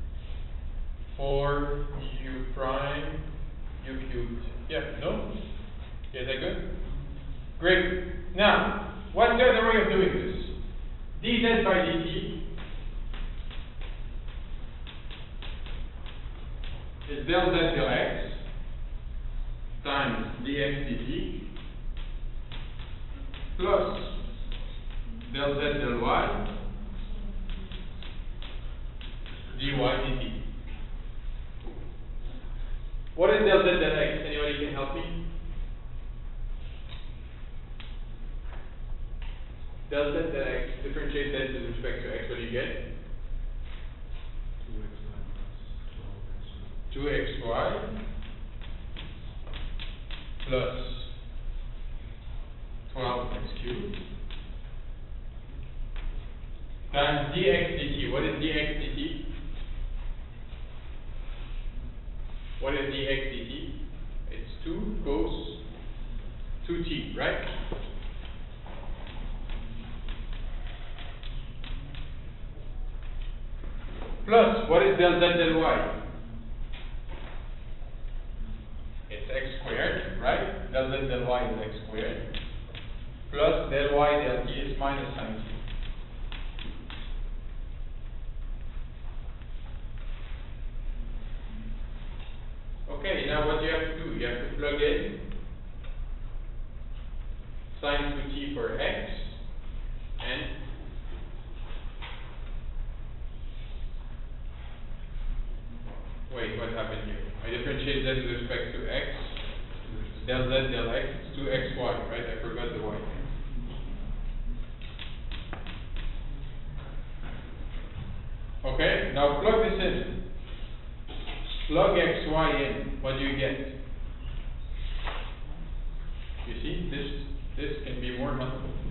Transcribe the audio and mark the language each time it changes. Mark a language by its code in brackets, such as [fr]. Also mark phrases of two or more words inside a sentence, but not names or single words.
[en] 4 u prime u cubed. Yeah, no? Yeah, is that good? Great. Now, what's the other way of doing this? dz by dt is del z del x times dx dt plus del z del y dy dt. What is del z del x? Anybody can help me? Del z del x, differentiate that with respect to x, what do you get? 2xy plus 12x cubed times dx dt. What is dx dt? What is dx dt? It's 2 cos 2t, right? Plus, what is del z del y? It's x squared, right? Del z del y is x squared. Plus del y del t is minus sine t. Okay, now what do you have to do? You have to plug in sine 2t for x and wait, what happened here? I differentiated that with respect to x. Del z del x is 2xy, right? I forgot the y. Okay, now plug this in. Plug xy in. What do you get? You see, this can be more helpful.